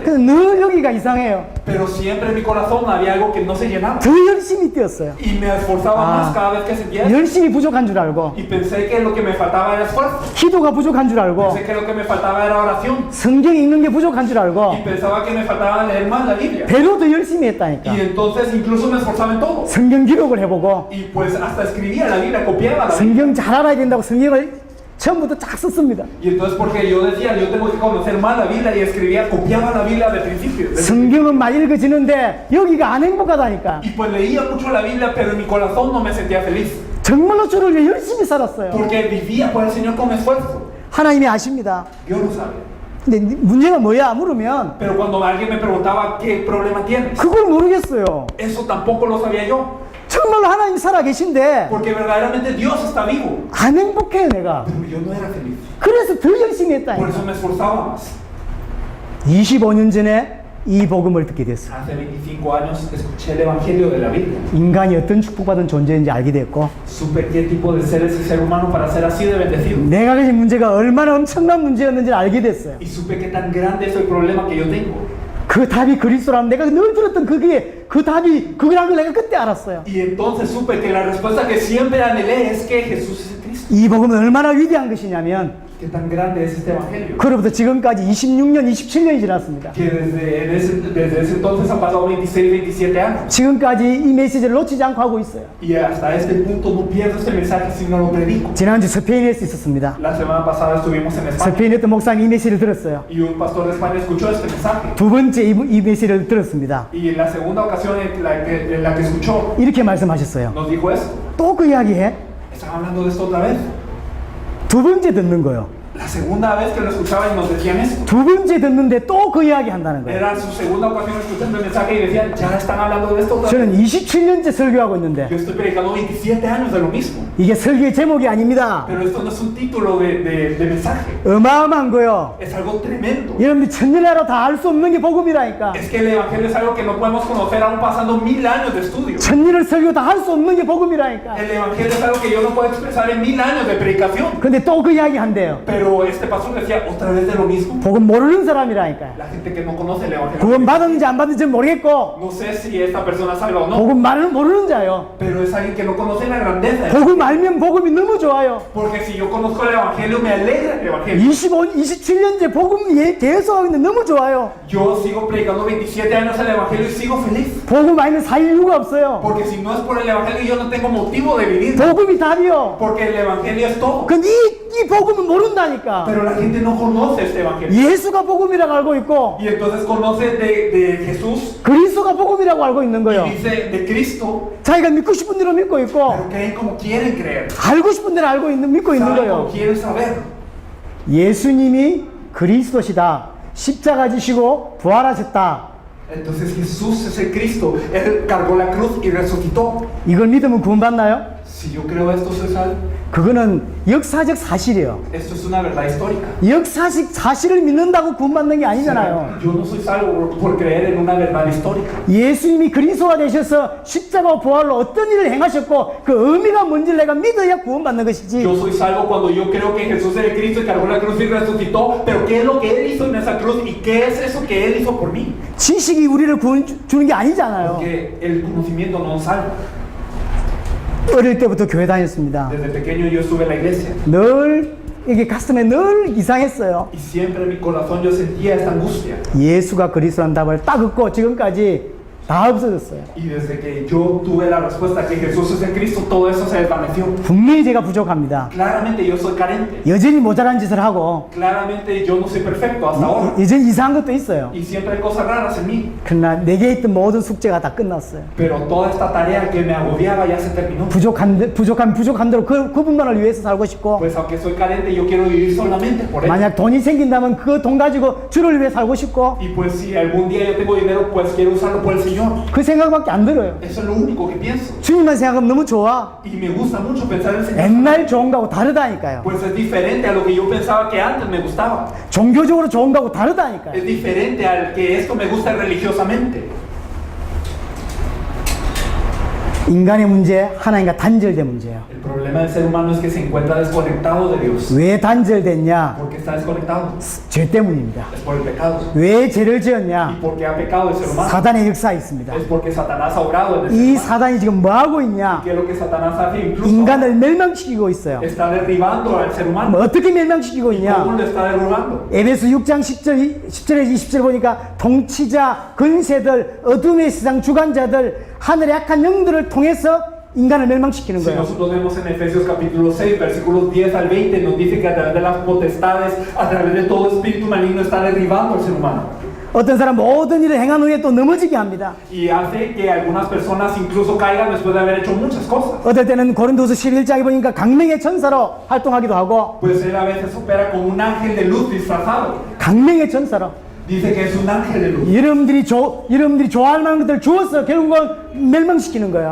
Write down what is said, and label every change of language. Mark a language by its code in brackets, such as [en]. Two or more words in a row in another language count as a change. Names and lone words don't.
[ko] 그래서 늘 여기가 이상해요. [es] Pero siempre en mi corazón había algo que no se llenaba. [ko] 더 열심히 뛰었어요. [es] Y me esforzaba más cada vez que sentía eso. [ko] 열심히 부족한 줄 알고 [es] Y pensé que lo que me faltaba era esfuerzo. [ko] 기도가 부족한 줄 알고 [es] Pensé que lo que me faltaba era oración. [ko] 성경 읽는 게 부족한 줄 알고 [es] Y pensaba que me faltaba leer más la Biblia. [ko] 배로 더 열심히 했다니까. [es] Y entonces incluso me esforzaba en todo. [ko] 성경 기록을 해보고 [es] Y pues hasta escribía la Biblia, copiaba la Biblia. [ko] 성경 잘 알아야 된다고 성경을 처음부터 쫙 썼습니다. [es] Y entonces porque yo decía, yo tengo que conocer más la Biblia y escribía, copiaba la Biblia de principio. [ko] 성경은 막 읽어지는데 여기가 안 행복하다니까. [es] Y pues leía mucho la Biblia, pero en mi corazón no me sentía feliz. [ko] 정말로 주를 위해 열심히 살았어요. [es] Porque vivía por el Señor con esfuerzo. [ko] 하나님이 아십니다. [es] Yo no sabía. [ko] 근데 문제가 뭐야 물으면 [es] Pero cuando alguien me preguntaba qué problema tienes, [ko] 그걸 모르겠어요. [es] eso tampoco lo sabía yo. [ko] 정말로 하나님 살아 계신데 [es] Porque verdaderamente Dios está vivo. [ko] 안 행복해요 내가. [es] Pero yo no era feliz. [ko] 그래서 더 열심히 [es] Por [ko] 했다니까. [es] eso me esforzaba más. [ko] 25년 전에 이 복음을 듣게 됐어요. [es] Hace 25 años escuché el Evangelio de la Biblia. [ko] 인간이 어떤 축복받은 존재인지 알게 됐고 [es] Supe qué tipo de ser es el ser humano para ser así de bendecido. [ko] 내가 가진 문제가 얼마나 엄청난 문제였는지 알게 됐어요. [es] Y supe qué tan grande es el problema que yo tengo. [ko] 그 답이 그리스도라면 내가 늘 들었던 그게 그 답이 그거라는 걸 내가 그때 알았어요. [es] Y entonces supe que la respuesta que siempre anhelé es que Jesús es el Cristo. [ko] 이 복음은 얼마나 위대한 것이냐면 [es] Qué tan grande es este Evangelio. [ko] 그로부터 지금까지 26년, 27년이 지났습니다. [es] Que desde ese entonces han pasado 26, 27 años. [ko] 지금까지 이 메시지를 놓치지 않고 하고 있어요. [es] Y hasta este punto no pierdo este mensaje si no lo predico. [ko] 지난주 스페인에서 있었습니다. [es] La semana pasada estuvimos en España. [ko] 스페인에 있던 목사님 이 메시지를 들었어요. [es] Y un pastor de España escuchó este mensaje. [ko] 두 번째 이 메시지를 들었습니다. [es] Y en la segunda ocasión en la que escuchó, [ko] 이렇게 말씀하셨어요. [es] nos dijo esto. [ko] 또 그 이야기해? [es] Están hablando de esto otra vez. [ko] 두 번째 듣는 거요. [es] La segunda vez que lo escuchaban y nos decían esto. [ko] 두 번째 듣는데 또 그 이야기 한다는 거예요. [es] Era su segunda ocasión escuchando el mensaje y decían, ya están hablando de esto otra vez. [ko] 저는 27년째 설교하고 있는데 [es] Yo estoy predicando 27 años de lo mismo. [ko] 이게 설교의 제목이 아닙니다. [es] Pero esto no es un título de mensaje. [ko] 어마어마한 거요. [es] Es algo tremendo. [ko] 여러분들 천년하로 다 알 수 없는 게 복음이라니까. [es] Es que el Evangelio es algo que no podemos conocer aún pasando 1000 años de estudio. [ko] 천년을 설교 다 할 수 없는 게 복음이라니까. [es] El Evangelio es algo que yo no puedo expresar en 1000 años de predicación. [ko] 근데 또 그 이야기 한대요. [es] Pero este pastor decía otra vez de lo mismo. [ko] 복음 모르는 사람이라니까요. [es] La gente que no conoce el Evangelio. [ko] 구원 받았는지 안 받았는지 모르겠고 [es] No sé si esta persona salva o no. [ko] 복음 말을 모르는 자요. [es] Pero es alguien que no conoce la grandeza. [ko] 복음 알면 복음이 너무 좋아요. [es] Porque si yo conozco el Evangelio, me alegra el Evangelio. [ko] 27년째 복음 계속 하고 있는데 너무 좋아요. [es] Yo sigo predicando 27 años el Evangelio y sigo feliz. [ko] 복음 아니면 살 이유가 없어요. [es] Porque si no es por el Evangelio, yo no tengo motivo de vivir. [ko] 복음이 답이요. [es] Porque el Evangelio es todo. [ko] 근데 이 복음은 모른다니까. [es] Pero la gente no conoce este Evangelio. [ko] 예수가 복음이라고 알고 있고 [es] Y entonces conoce de Jesús [ko] 그리스도가 복음이라고 알고 있는 거예요. [es] y dice de Cristo, [ko] 자기가 믿고 싶은 대로 믿고 있고 [es] pero creen como quieren creer. [ko] 알고 싶은 대로 믿고 있는 [es] Saben [ko] 거예요. [es] como quieren saber. [ko] 예수님이 그리스도시다. 십자가 지시고 부활하셨다. [es] Entonces Jesús es el Cristo. Él cargó la cruz y resucitó. [ko] 이걸 믿으면 구원받나요? [es] Si yo creo esto, soy salvo. [ko] 그거는 역사적 사실이에요. [es] Esto es una verdad histórica. [ko] 역사적 사실을 믿는다고 구원받는 게 아니잖아요. [es] Yo no soy salvo por creer en una verdad histórica. [ko] 예수님이 그리스도가 되셔서 십자가 부활로 어떤 일을 행하셨고 그 의미가 뭔지를 내가 믿어야 구원받는 것이지. [es] Yo soy salvo cuando yo creo que Jesús es el Cristo y cargó la cruz y resucitó. Pero ¿qué es lo que Él hizo en esa cruz? ¿Y qué es eso que Él hizo por mí? [ko] 지식이 우리를 구원 주는 게 아니잖아요. [es] Porque el conocimiento no nos salva. [ko] 어릴 때부터 교회 다녔습니다. [es] Desde pequeño yo estuve en la iglesia. [ko] 늘 이게 가슴에 늘 이상했어요. [es] Y siempre en mi corazón yo sentía esta angustia. [ko] 예수가 그리스도라는 답을 딱 듣고 지금까지 다 없어졌어요. [es] Y desde que yo tuve la respuesta que Jesús es el Cristo, todo eso se desvaneció. [ko] 분명히 제가 부족합니다. [es] Claramente yo soy carente. [ko] 여전히 모자란 짓을 하고 [es] Claramente yo no soy perfecto hasta ahora. [ko] 여전히 이상한 것도 있어요. [es] Y siempre hay cosas raras en mí. [ko] 그러나 내게 있던 모든 숙제가 다 끝났어요. [es] Pero toda esta tarea que me agobiaba ya se terminó. [ko] 부족한 대로 그분만을 위해서 살고 싶고 [es] Pues aunque soy carente, yo quiero vivir solamente por Él. [ko] 만약 돈이 생긴다면 그 돈 가지고 주를 위해 살고 싶고 [es] Y pues si algún día yo tengo dinero, pues quiero usarlo por el Señor. Señor. [ko] 그 생각밖에 안 들어요. [es] Eso es lo único que pienso. [ko] 주님만 생각하면 너무 좋아. [es] Y me gusta mucho pensar en el Señor. [ko] 옛날 좋은 거하고 다르다니까요. [es] Pues es diferente a lo que yo pensaba que antes me gustaba. [ko] 종교적으로 좋은 거하고 다르다니까요. [es] Es diferente al que esto me gusta religiosamente. [ko] 인간의 문제, 하나님과 단절된 문제예요. [es] El problema del ser humano es que se encuentra desconectado de Dios. [ko] 왜 단절됐냐? [es] ¿Por qué está desconectado? [ko] 죄 때문입니다. [es] Es por el pecado. [ko] 왜 죄를 [es] ¿Y [ko] 지었냐? [es] por qué ha pecado el ser humano? [ko] 사단의 역사가 있습니다. [es] Es porque Satanás ha obrado en el ser [ko] 이 [es] humano. [ko] 사단이 지금 뭐 하고 있냐? [es] ¿Qué es lo que Satanás hace? Incluso [ko] 인간을 멸망시키고 있어요. [es] está derribando al ser humano. [ko] 뭐 어떻게 멸망시키고 [es] ¿Cómo [ko] 있냐? [es] lo está derribando? [ko] 에베소 6장 10절에서 20절 보니까 통치자, 근세들, 어둠의 세상 주관자들, 하늘의 악한 영들을 통해서 인간을 멸망시키는 [es] Si [ko] 거예요. [es] nosotros vemos en Efesios capítulo 6, versículos 10 al 20, nos dice que a través de las potestades, a través de todo espíritu maligno, está derribando al ser humano. [ko] 어떤 사람 모든 일을 행한 후에 또 넘어지게 합니다. [es] Y hace que algunas personas incluso caigan después de haber hecho muchas cosas. [ko] 어떨 때는 고린도서 11장에 보니까 강명의 천사로 활동하기도 하고 [es] Pues él a veces opera como un ángel de luz disfrazado. [ko] 강명의 천사로 [es] Dice que es un ángel de luz. [ko] 여러분들이 좋아할 만한 것들을 주어서 결국은 멸망시키는 거예요.